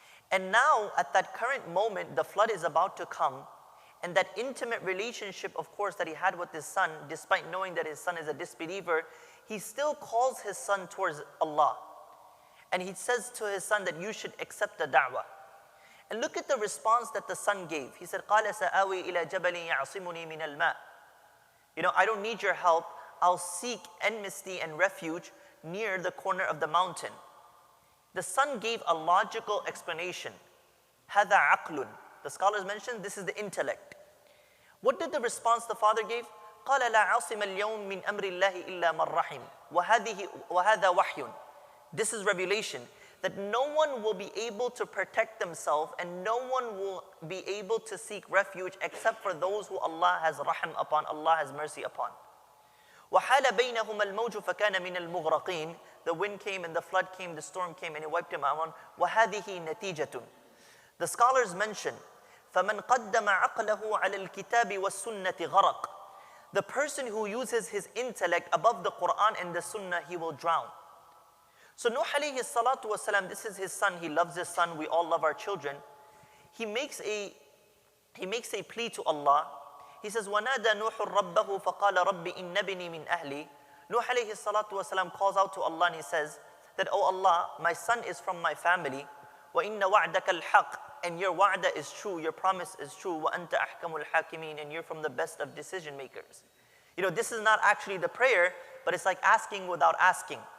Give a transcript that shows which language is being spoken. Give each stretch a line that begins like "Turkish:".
English: And now at that current moment, the flood is about to come. And that intimate relationship, of course, that he had with his son, despite knowing that his son is a disbeliever, he still calls his son towards Allah. And he says to his son that you should accept the da'wah. And look at the response that the son gave. He said,
Arabic: قَالَ سَآوِي إِلَى جَبَلٍ يَعْصِمُنِي مِنَ الْمَاءِ.
English: You know, I don't need your help. I'll seek enmity and refuge near the corner of the mountain. The son gave a logical explanation.
Arabic: هَذَا عَقْلٌ.
English: The scholars mentioned this is the intellect. What did the response the father gave?
Arabic: قَالَ لَا عَاصِمَ الْيَوْمِ مِنْ أَمْرِ اللَّهِ إِلَّا مَنْ رَحِمَ وَهَذَا وَحْيٌ.
English: This is revelation, that no one will be able to protect themselves and no one will be able to seek refuge except for those who Allah has rahim upon, Allah has mercy upon.
Arabic: وَحَالَ بَيْنَهُمَا الْمَوْجُ فَكَانَ مِنَ الْمُغْرَقِينَ.
English: The wind came and the flood came, the storm came and it wiped him out.
Arabic: وَهَذِهِ نَتِيجَةٌ.
English: The scholars mention,
Arabic: فَمَنْ قَدَّمَ عَقْلَهُ عَلَى الْكِتَابِ وَالسُّنَّةِ غَرَقٍ.
English: The person who uses his intellect above the Qur'an and the Sunnah, he will drown. So Nuh alayhi salatu wasalam, this is his son, he loves his son, we all love our children. He makes a plea to Allah. He says,
Arabic: وَنَادَى نُوحٌ رَبَّهُ فَقَالَ رَبِّ إِنَّ بِنِي مِنْ أَهْلِي.
English: Nuh alayhi salatu wasalam calls out to Allah and he says that, oh Allah, my son is from my family.
Arabic: وَإِنَّ وَعْدَكَ الْحَقِّ.
English: And your wa'da is true, your promise is true.
Arabic: وَأَنْتَ أَحْكَمُ الْحَاكِمِينَ.
English: And you're from the best of decision makers. You know, this is not actually the prayer, but it's like asking without asking.